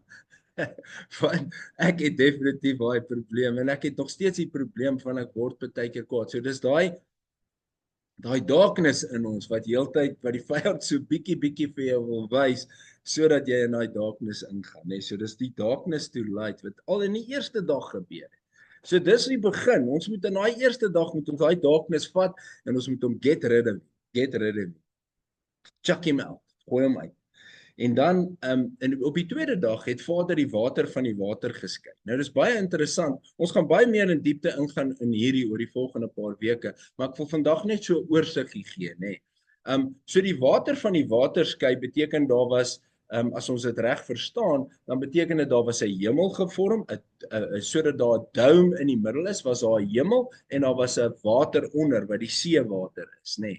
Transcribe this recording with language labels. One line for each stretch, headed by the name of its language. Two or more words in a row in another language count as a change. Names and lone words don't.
Afrikaans: Want ek het definitief daai probleem en ek het nog steeds die probleem van ek word baie keer kwaad. So dis daai darkness in ons wat heeltyd wat die vyand so bietjie vir jou wil wys sodat jy in daai darkness ingaan, nê. So dis die
English: darkness to light
Afrikaans: wat al in die eerste dag gebeur het. So dis die begin. Ons moet in daai eerste dag moet ons daai darkness vat en ons moet hom
English: get rid of him. Chuck him out.
Afrikaans: Gooi hom uit. En dan en op die tweede dag het Vader die water van die water geskei. Nou dis baie interessant. Ons gaan baie meer in diepte ingaan in hierdie oor die volgende paar weke, maar ek wil vandag net so 'n oorsiggie gee, nê. So die water van die water skei beteken daar was as ons dit reg verstaan, dan beteken dit daar was 'n hemel gevorm, sodat daar 'n dome in die middel is, was daar 'n hemel en daar was 'n water onder wat die seewater is, nê.